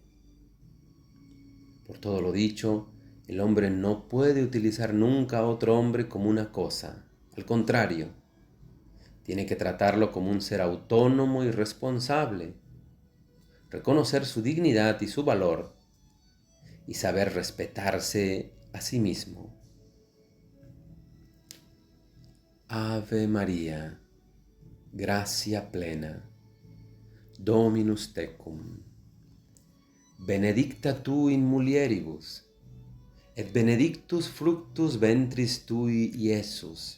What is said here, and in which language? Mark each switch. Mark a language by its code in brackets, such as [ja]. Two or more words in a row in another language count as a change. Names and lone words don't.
[es] Por todo lo dicho, el hombre no puede utilizar nunca a otro hombre como una cosa. Al contrario, tiene que tratarlo como un ser autónomo y responsable, reconocer su dignidad y su valor y saber respetarse a sí mismo. [la] Ave María, gracia plena, Dominus tecum, benedicta tu in mulieribus, et benedictus fructus ventris tui, Iesus.